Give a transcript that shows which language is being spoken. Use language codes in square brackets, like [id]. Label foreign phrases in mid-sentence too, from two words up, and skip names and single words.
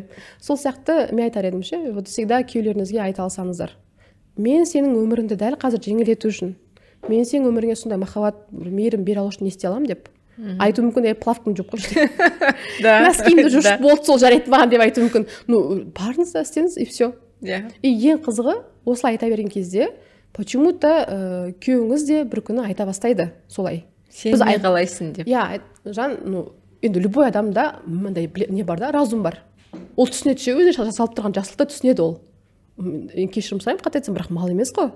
[kk] Сол сияқты мен айтар едім ше, [ru] вот всегда [kk] күйеулеріңізге айта алсаңыздар. Мен сенің өміріңді дәл қазір жеңілдету үшін, мен сенің өміріңе сондай махаббат, мейірім бере алу үшін не істей аламын деп. Айту мүмкін, плавкам жоқ қой. Носкиімді жуып болды, сол жарайды маған деп айту мүмкін. Ну, барыңыз да істеңіз [ru] и все. [kk] И ең қызығы, осылай айта берген кезде почему-то күйеуіңіз де бір күні айта бастайды солай. Сен не қалайсың деп. Я, жан, ну, енді любой адамда мындай не бар да, разум бар. Ол түсінеді ше, өзі жасалып тұрған жақсылықты түсінеді ол. Кешірім сұраймын, қате айтсам, бірақ мал емес қой.